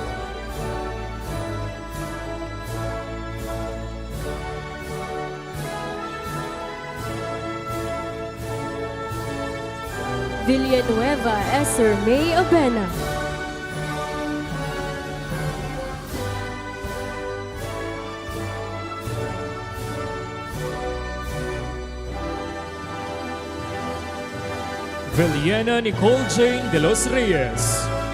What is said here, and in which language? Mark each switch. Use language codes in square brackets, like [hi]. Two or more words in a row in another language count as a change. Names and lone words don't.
[tl] Villanueva Esther May Abena. Viliana Nicole Jane de los Reyes.